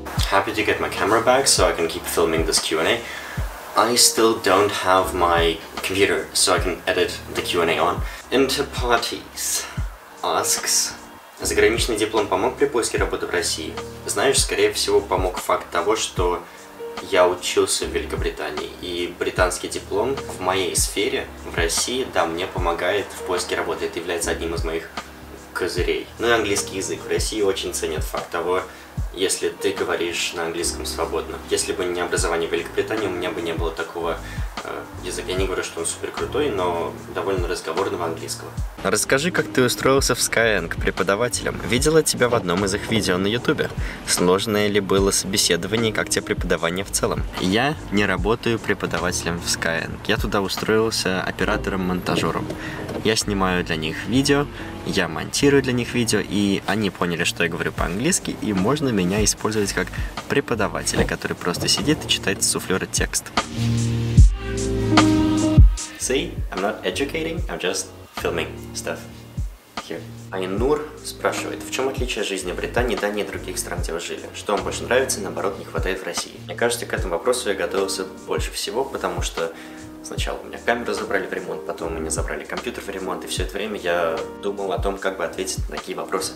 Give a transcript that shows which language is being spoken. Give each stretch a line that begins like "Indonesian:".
English: happy to get my camera back so I can keep filming this Q&A. I still don't have my computer so I can edit the Q&A on.
Russian: Interparties
English: asks:
Russian: заграничный диплом помог при поиске работы в России? Знаешь, скорее всего, помог факт того, что я учился в Великобритании, и британский диплом в моей сфере в России, да, мне помогает в поиске работы. Это является одним из моих козырей. Ну и английский язык. В России очень ценят факт того, если ты говоришь на английском свободно. Если бы не образование в Великобритании, у меня бы не было такого языка. Я не говорю, что он супер крутой, но довольно разговорного английского. Расскажи, как ты устроился в Skyeng преподавателем. Видела тебя в одном из их видео на ютубе. Сложное ли было собеседование и как тебе преподавание в целом? Я не работаю преподавателем в Skyeng. Я туда устроился оператором-монтажером. Я снимаю для них видео, я монтирую для них видео, и они поняли, что я говорю по-английски, и можно меня использовать как преподавателя, который просто сидит и читает с суфлера текст.
English: See, I'm not educating, I'm just filming stuff here.
Russian: Айнур спрашивает, в чем отличие жизни в Британии, Дании и других стран, где вы жили? Что вам больше нравится и наоборот не хватает в России? Мне кажется, к этому вопросу я готовился больше всего, потому что сначала у меня камеру забрали в ремонт, потом у меня забрали компьютер в ремонт, и все это время я думал о том, как бы ответить на такие вопросы.